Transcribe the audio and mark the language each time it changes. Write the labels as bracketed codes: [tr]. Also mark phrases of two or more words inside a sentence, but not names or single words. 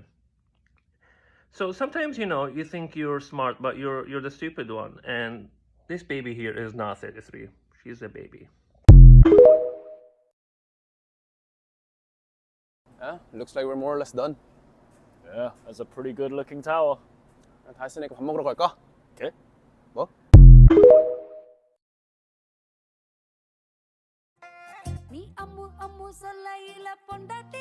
[en] So sometimes, you think you're smart, but you're the stupid one, and this baby here is not 33. She's a baby. Yeah, looks like we're more or less done. Yeah, that's a pretty good looking tower. [ko] 다 했으니까 밥 먹으러 갈까? [en] Okay. [ko] 뭐? Ni amu amu sa layla ponda